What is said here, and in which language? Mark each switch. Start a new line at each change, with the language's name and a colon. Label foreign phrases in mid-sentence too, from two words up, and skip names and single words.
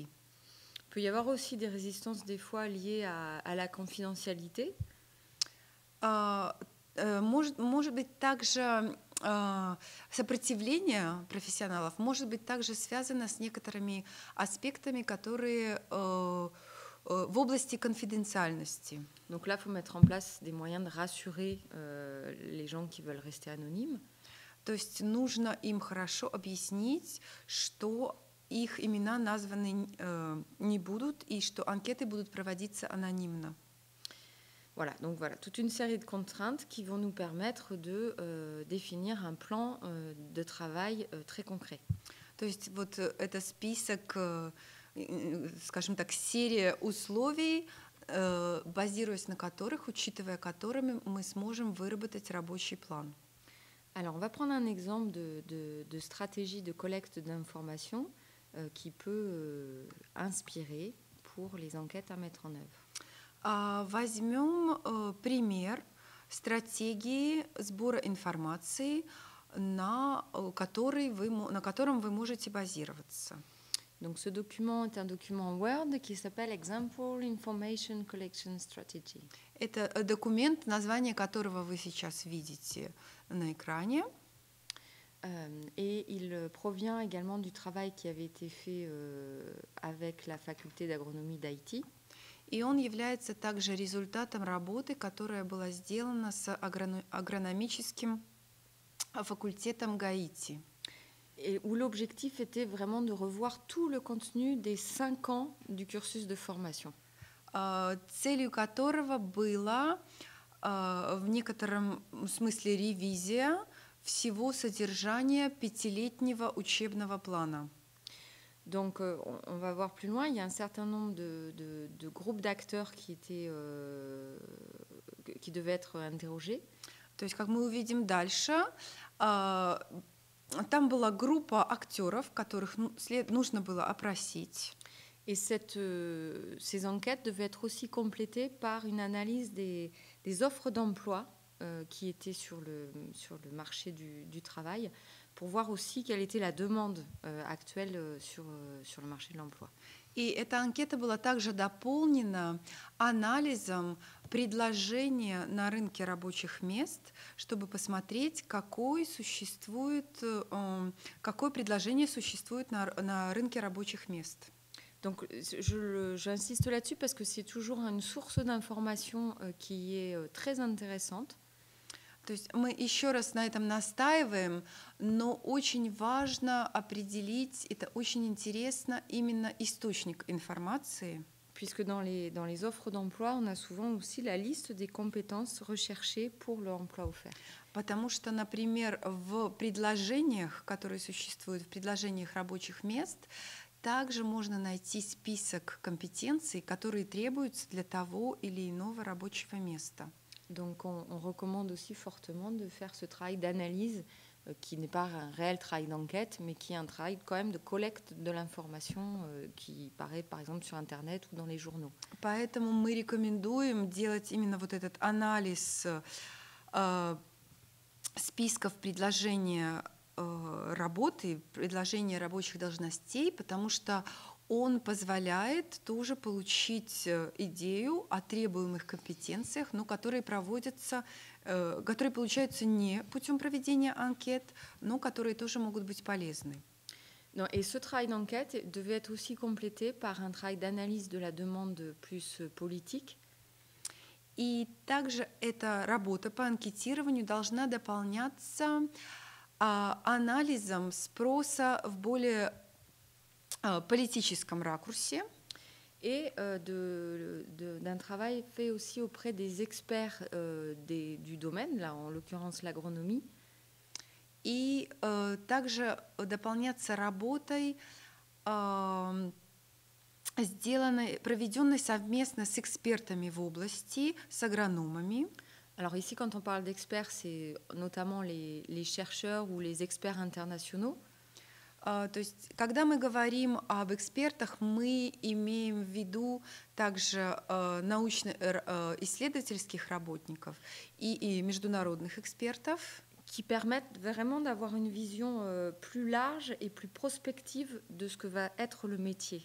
French: Il peut y avoir aussi des résistances des fois liées à la confidentialité.
Russian: Может быть также сопротивление профессионалов может быть также связано с некоторыми аспектами, которые в области конфиденциальности.
French: Donc là, il faut mettre en place des moyens de rassurer les gens qui veulent rester anonymes.
Russian: То есть нужно им хорошо объяснить, что их имена названы не будут и что анкеты будут проводиться анонимно.
French: Voilà, donc voilà, toute une série de contraintes qui vont nous permettre de définir un plan de travail très concret.
Russian: То есть вот это список, скажем так, серия условий, базируясь на которых, учитывая которыми мы сможем выработать рабочий план.
French: Alors, on va prendre un exemple de stratégie de collecte d'informations qui peut inspirer pour les enquêtes à mettre en œuvre.
Russian: Возьмем пример стратегии сбора информации, на котором вы можете базироваться.
French: Donc, ce document est un document Word qui s'appelle Example Information Collection Strategy.
Russian: Это документ, название которого вы сейчас видите на экране.
French: Et il provient également du travail qui avait été fait avec la faculté d'agronomie d'Haïti.
Russian: И он является также результатом работы, которая была сделана с агрономическим факультетом Гаити.
French: Et où l'objectif était vraiment de revoir tout le contenu des 5 ans du cursus de formation.
Russian: Целью которого была в некотором смысле ревизия всего содержания 5-летнего учебного плана.
French: Donc, on va voir plus loin. Il y a un certain nombre de groupes d'acteurs qui devaient être interrogés.
Russian: То есть, как мы увидим дальше, там была группа актеров, которых нужно было опросить.
French: Et ces enquêtes devaient être aussi complétées par une analyse des offres d'emploi qui étaient sur le marché du travail, pour voir aussi quelle était la demande actuelle sur le marché de l'emploi.
Russian: И эта анкета была также дополнена анализом предложения на рынке рабочих мест, чтобы посмотреть, какое предложение существует на рынке рабочих мест.
French: Donc, j'insiste là-dessus parce que c'est toujours une source d'information qui est très intéressante.
Russian: То есть мы еще раз на этом настаиваем, но очень важно определить, это очень интересно, именно источник информации.
French: Puisque dans les offres d'emploi, on a souvent aussi la liste des compétences recherchées pour l'emploi offert.
Russian: Потому что, например, в предложениях, которые существуют, в предложениях рабочих мест, также можно найти список компетенций, которые требуются для того или иного рабочего места.
French: Donc, on recommande aussi fortement de faire ce travail d'analyse qui n'est pas un réel travail d'enquête, mais qui est un travail quand même de collecte de l'information qui paraît, par exemple, sur Internet ou dans les journaux.
Russian: Поэтому мы рекомендуем делать именно вот этот анализ списков предложения работы, предложения рабочих должностей, потому что он позволяет тоже получить идею о требуемых компетенциях, но которые получаются не путем проведения анкет, но которые тоже могут быть полезны.
French: Et ce travail d'enquête devait être aussi complété par un travail d'analyse de la demande plus politique.
Russian: И также эта работа по анкетированию должна дополняться анализом спроса в более политическом ракурсе.
French: Et d'un travail fait aussi auprès des experts du domaine, là, en l'occurrence l'agronomie.
Russian: И также дополняться работой, проведенной совместно с экспертами в области, с агрономами.
French: Alors ici, quand on parle d'experts, c'est notamment les chercheurs ou les experts internationaux.
Russian: То есть, когда мы говорим об экспертах, мы имеем в виду также научно-исследовательских работников и международных экспертов,
French: qui permettent vraiment d'avoir une vision plus large et plus prospective de ce que va être le métier.